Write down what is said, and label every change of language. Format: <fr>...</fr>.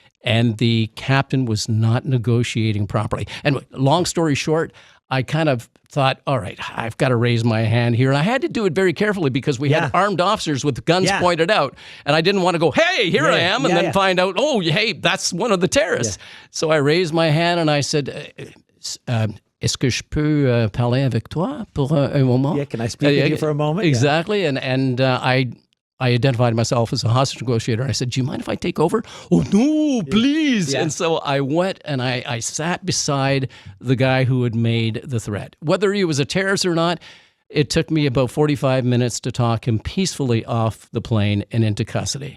<en>And the captain was not negotiating properly. And long story short, I kind of thought, all right, I've got to raise my hand here. And I had to do it very carefully because we had armed officers with guns pointed out. And I didn't want to go, hey, here I am, and then find out, oh, hey, that's one of the terrorists. So I raised my hand and I said,</en> <fr>est-ce que je peux parler avec toi pour un moment?</fr> <en>Yeah, can I speak with you for a moment? Exactly. And I identified myself as a hostage negotiator. I said, do you mind if I take over? Oh, no, please. And so I went and I sat beside the guy who had made the threat. Whether he was a terrorist or not, it took me about 45 minutes to talk him peacefully off the plane and into custody.</en>